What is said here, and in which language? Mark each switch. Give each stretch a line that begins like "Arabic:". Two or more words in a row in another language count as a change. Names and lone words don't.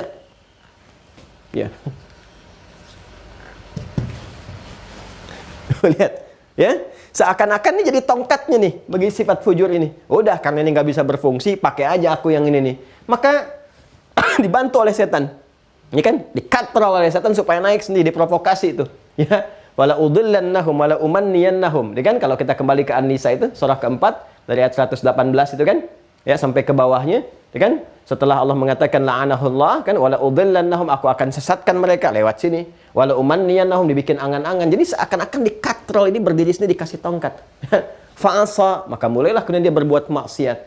Indonesian: Ya. Lihat, ya. Seakan-akan ini jadi tongkatnya nih bagi sifat fujur ini. Udah, karena ini nggak bisa berfungsi, pakai aja aku yang ini nih. Maka dibantu oleh setan, ya kan? Dikatrol oleh setan supaya naik sendiri, diprovokasi itu, ya.
Arabic: ولأضلنهم ولأمنينهم,
Indonesian: ya kan? Kalau kita kembali ke An-Nisa itu surah keempat dari ayat 118 itu kan, ya, sampai ke bawahnya, ya kan? Setelah Allah mengatakan la'anahullah kan,
Arabic: ولأضلنهم,
Indonesian: aku akan sesatkan mereka lewat sini,
Arabic: ولأمنينهم,
Indonesian: dibikin angan-angan. Jadi seakan-akan dikatrol ini berdiri sendiri dikasih tongkat. Fa'asa, maka mulailah kemudian dia berbuat maksiat.